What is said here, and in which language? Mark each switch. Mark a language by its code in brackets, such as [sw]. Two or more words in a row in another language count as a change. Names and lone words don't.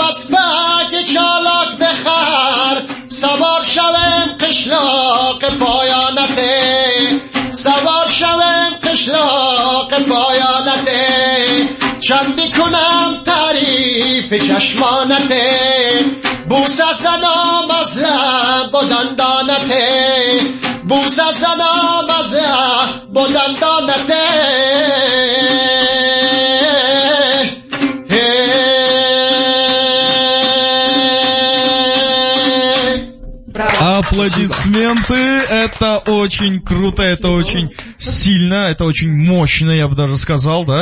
[tg] اسبک چالاک بخر سوار شوم قشلاق پایانته سوار شوم قشلاق پایانته چندی کنم تعریف چشمانته بوسه زنم از لب و دندانته بوسه زنم از لب و دندانته [ru] Аплодисменты, это очень круто, это очень сильно, это очень мощно, я бы даже сказал, да.